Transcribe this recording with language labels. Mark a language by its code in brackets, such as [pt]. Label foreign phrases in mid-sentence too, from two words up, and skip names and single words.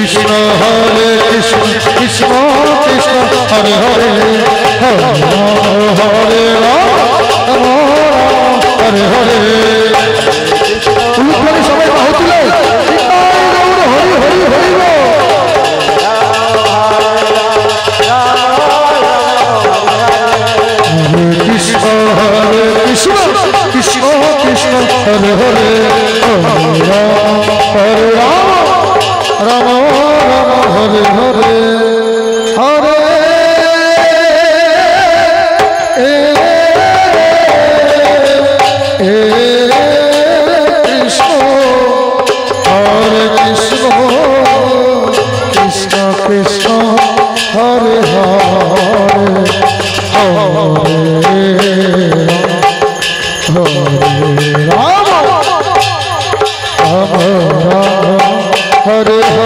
[sa] Hare Krishna Krishna Krishna Hare Hare Hare Rama Hare Hare [bn] উলুধ্বনি সবাই বাহু তুলে [sa] হরি হরি হরি কৃষ্ণ হরে কৃষ্ণ কৃষ্ণ কৃষ্ণ হরে হরে হরে রাম রাম রাম হরে হরে হরে কৃষ্ণ হরে কৃষ্ণ কৃষ্ণ কৃষ্ণ হরে হরে Hare